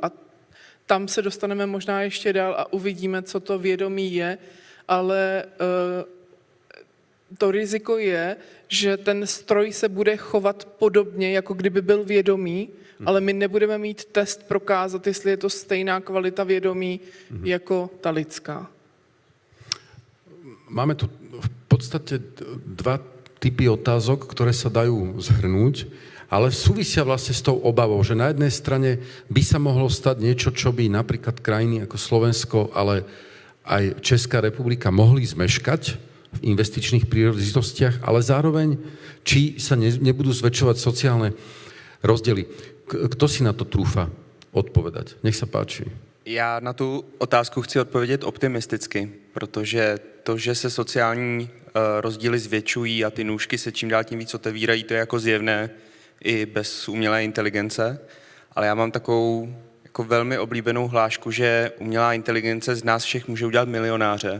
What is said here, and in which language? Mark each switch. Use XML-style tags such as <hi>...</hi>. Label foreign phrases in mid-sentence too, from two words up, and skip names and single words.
<cs>A tam se dostaneme možná ještě dál a uvidíme, co to vědomí je, ale to riziko je, že ten stroj se bude chovat podobně, jako kdyby byl vědomý, ale my nebudeme mít test prokázat, jestli je to stejná kvalita vědomí jako ta lidská.</cs> <sk>Máme tu v podstate dva typy otázok, ktoré sa dajú zhrnúť, ale súvisia vlastne s tou obavou, že na jednej strane by sa mohlo stať niečo, čo by napríklad krajiny ako Slovensko, ale aj Česká republika mohli zmeškať v investičných príležitostiach, ale zároveň, či sa nebudú zväčšovať sociálne rozdiely. Kto si na to trúfa odpovedať? Nech sa páči.</sk> <cs>Já na tu otázku chci odpovědět optimisticky, protože to, že se sociální rozdíly zvětšují a ty nůžky se čím dál tím víc otevírají, to je jako zjevné i bez umělé inteligence. Ale já mám takovou jako velmi oblíbenou hlášku, že umělá inteligence z nás všech může udělat milionáře.</cs>